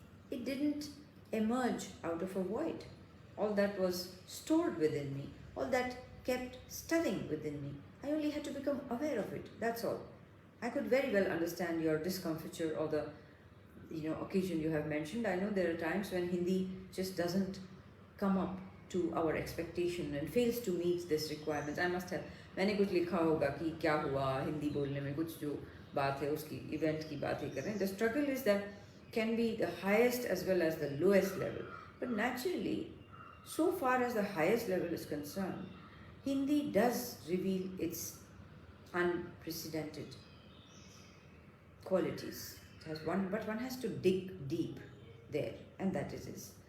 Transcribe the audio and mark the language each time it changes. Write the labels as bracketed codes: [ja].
[en] It didn't emerge out of a void. All that was stored within me, all that kept stirring within me. I only had to become aware of it, that's all. I could very well understand your discomfiture or the occasion you have mentioned. I know there are times when Hindi just doesn't come up to our expectation and fails to meet this requirement. I must have [hi] मैंने कुछ लिखा होगा कि क्या हुआ हिंदी बोलने में, कुछ जो बात है उसकी इवेंट की बात ही कर रहे हैं. [en] The struggle is that can be the highest as well as the lowest level. But naturally, so far as the highest level is concerned, Hindi does reveal its unprecedented qualities. It has one, but one has to dig deep there, and that is it.